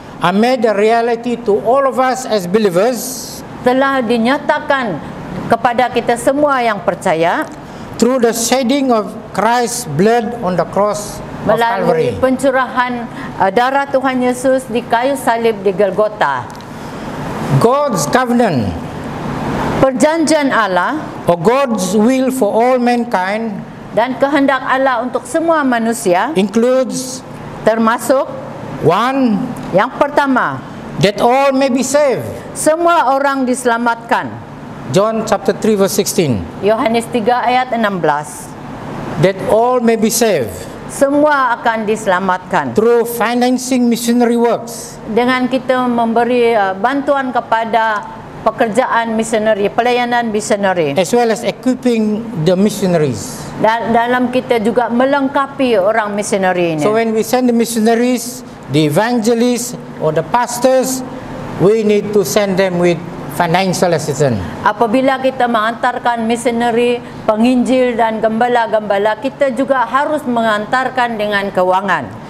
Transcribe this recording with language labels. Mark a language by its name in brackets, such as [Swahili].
[English] are made a reality to all of us as believers [Malay] telah dinyatakan kepada kita semua yang percaya [English] through the shedding of Christ's blood on the cross of [Malay] melalui [English] Calvary. [Malay] pencurahan darah Tuhan Yesus di kayu salib di Golgota. [English] God's covenant, [Malay] Perjanjian Allah [English] or God's will for all mankind, [Malay] dan kehendak Allah untuk semua manusia [English] includes [Malay] termasuk [English] one, [Malay] yang pertama, [English] that all may be saved. [Malay] semua orang diselamatkan. [English] John chapter 3 verse 16. [Malay] Yohanes 3 ayat 16. [English] that all may be saved [Malay] semua akan diselamatkan [English] through financing missionary works, [Malay] dengan kita memberi bantuan kepada pekerjaan misioneri, pelayanan misioneri. [English] as well as equipping the missionaries. [Malay] Dalam kita juga melengkapi orang misioneri ini. [English] So when we send the missionaries, the evangelists or the pastors, we need to send them with financial assistance. [Malay] Apabila kita mengantarkan misioneri, penginjil dan gembala-gembala, kita juga harus mengantarkan dengan kewangan.